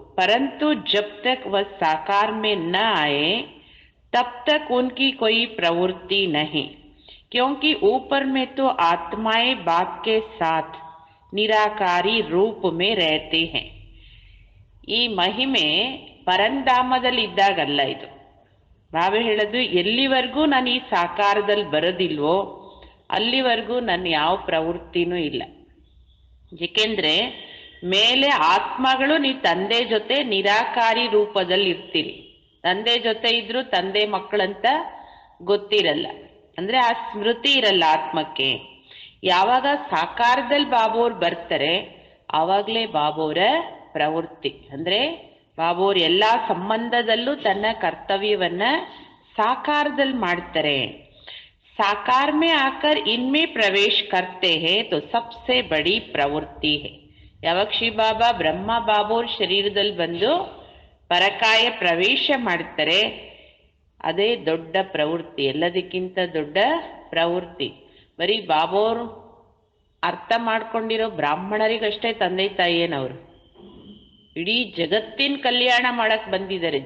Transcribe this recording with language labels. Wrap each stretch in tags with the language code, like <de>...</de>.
<hi>ಪರಂತು ಜಬ್ ತಕ್ ವह साकार में न आए तब तक उनकी कोई प्रवृत्ति नहीं, क्योंकि ऊपर में तो आत्माएं बाप के साथ निराकारी रूप में रहते हैं.</hi> <kn>ಈ ಮಹಿಮೆ ಪರಂಧಾಮದಲ್ಲಿ ಇದ್ದಾಗಲ್ಲ ಇದು. ಬಾಬಾ ಹೇಳೋದು, ಎಲ್ಲಿವರೆಗೂ ನಾನು ಈ ಸಾಕಾರದಲ್ಲಿ ಬರೋದಿಲ್ವೋ ಅಲ್ಲಿವರೆಗೂ ನನ್ನ ಯಾವ ಪ್ರವೃತ್ತಿನೂ ಇಲ್ಲ. ಏಕೆಂದ್ರೆ ಮೇಲೆ ಆತ್ಮಗಳು ನೀವು ತಂದೆ ಜೊತೆ ನಿರಾಕಾರಿ ರೂಪದಲ್ಲಿ ಇರ್ತೀರಿ. ತಂದೆ ಜೊತೆ ಇದ್ರೂ ತಂದೆ ಮಕ್ಕಳಂತ ಗೊತ್ತಿರಲ್ಲ, ಅಂದ್ರೆ ಆ ಸ್ಮೃತಿ ಇರಲ್ಲ ಆತ್ಮಕ್ಕೆ. ಯಾವಾಗ ಸಾಕಾರದಲ್ಲಿ ಬಾಬೋರ್ ಬರ್ತಾರೆ ಆವಾಗಲೇ ಬಾಬೋರ ಪ್ರವೃತ್ತಿ. ಅಂದ್ರೆ ಬಾಬೋರ್ ಎಲ್ಲ ಸಂಬಂಧದಲ್ಲೂ ತನ್ನ ಕರ್ತವ್ಯವನ್ನ ಸಾಕಾರದಲ್ಲಿ ಮಾಡ್ತಾರೆ.</kn> <hi>साकार में आकर इनमें प्रवेश करते हैं तो सबसे बड़ी प्रवृत्ति है.</hi> <kn>ಯಾವಾಗ ಶ್ರೀ ಬಾಬಾ ಬ್ರಹ್ಮ ಬಾಬೋರ್ ಶರೀರದಲ್ಲಿ ಬಂದು ಪರಕಾಯ ಪ್ರವೇಶ ಮಾಡ್ತಾರೆ, ಅದೇ ದೊಡ್ಡ ಪ್ರವೃತ್ತಿ, ಎಲ್ಲದಕ್ಕಿಂತ ದೊಡ್ಡ ಪ್ರವೃತ್ತಿ. ಬರೀ ಬಾಬೋರ್ ಅರ್ಥ ಮಾಡ್ಕೊಂಡಿರೋ ಬ್ರಾಹ್ಮಣರಿಗಷ್ಟೇ ತಂದೆ ತಾಯಿಯೇನವರು, ಇಡೀ ಜಗತ್ತಿನ ಕಲ್ಯಾಣ ಮಾಡಕ್ ಬಂದಿದ್ದಾರೆ.</kn>